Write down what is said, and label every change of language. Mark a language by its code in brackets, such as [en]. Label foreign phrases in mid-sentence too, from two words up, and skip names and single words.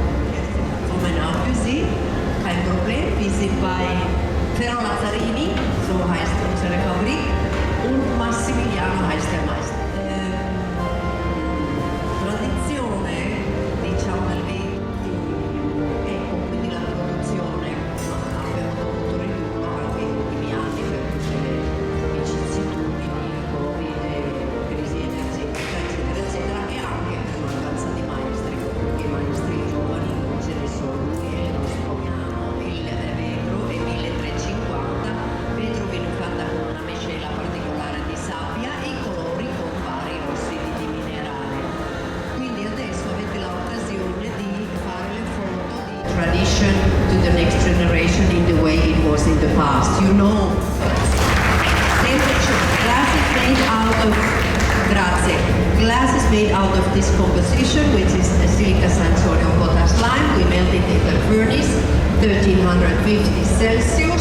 [it] Come così, [de] kein Problem, wir sind bei Ferro Lazzarini, so heißt unsere Fabrik, und Massimiliano heißt der Meister. [it] Tradizione, diciamo, del 20, ecco, quindi la produzione abbiamo dovuto ridurlo anche negli ultimi anni per vicissitudini, Covid, crisi energetica, eccetera, eccetera, e anche per mancanza di maestri, perché i maestri giovani non ce ne sono, e il nostro il vetro è 1350, vetro viene fatta con una miscela particolare di sabbia e i colori con vari ossidi di minerale. Quindi adesso avete l'occasione di fare le foto di [en] tradition to the next generation in the way it was in the past. You know, glass is made out of glass is made out of this composition, which is Basilica sodium potash lime. We melt it in the furnace, 1350 Celsius.